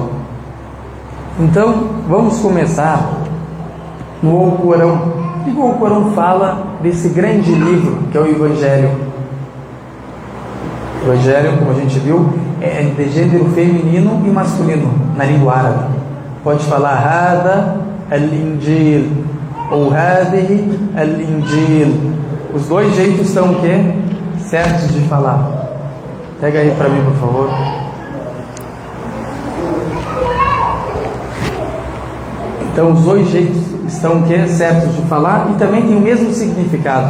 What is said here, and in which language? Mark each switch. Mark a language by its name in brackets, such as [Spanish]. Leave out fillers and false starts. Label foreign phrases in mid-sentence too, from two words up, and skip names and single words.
[Portuguese] Então, vamos começar no Alcorão. O que o Alcorão fala desse grande livro que é o Evangelho? O Evangelho, como a gente viu, é de gênero feminino e masculino na língua árabe. Pode falar [Arabic] هذا الإنجيل [Portuguese] ou [Arabic] هذه الإنجيل. [Portuguese] Os dois jeitos são o quê? Certos de falar. Pega aí para mim, por favor. Então os dois jeitos estão o quê? Certos de falar e também tem o mesmo significado.